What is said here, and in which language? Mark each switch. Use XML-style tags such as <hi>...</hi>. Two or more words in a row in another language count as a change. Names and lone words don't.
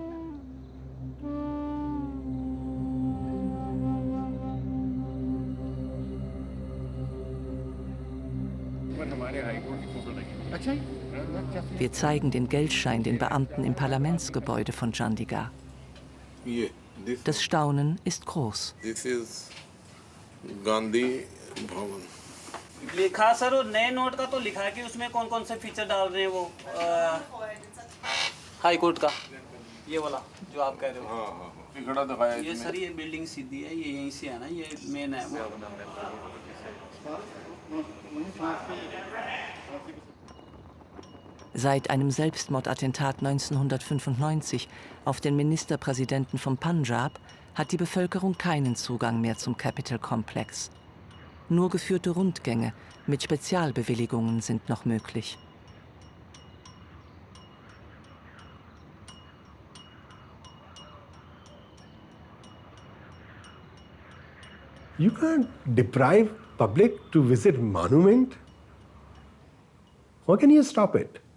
<de>Wir zeigen den Geldschein den Beamten im Parlamentsgebäude von Chandigarh. Das Staunen ist groß.</de> <en>This is Gandhi Bhavan.</en> <hi>लिखा सर वो नए नोट का तो लिखा है कि उसमें कौन कौन से फीचर डाल रहे हैं वो हाई कोर्ट का ये वाला जो आप कह रहे हो ये सर ये बिल्डिंग सीधी है ये यहीं से है ना ये मेन है वो</hi> <de>Seit einem Selbstmordattentat 1995 auf den Ministerpräsidenten von Punjab hat die Bevölkerung keinen Zugang mehr zum Capitol Complex. Nur geführte Rundgänge mit Spezialbewilligungen sind noch möglich.</de> <en>You can't deprive public to visit monument. How can you stop it?</en>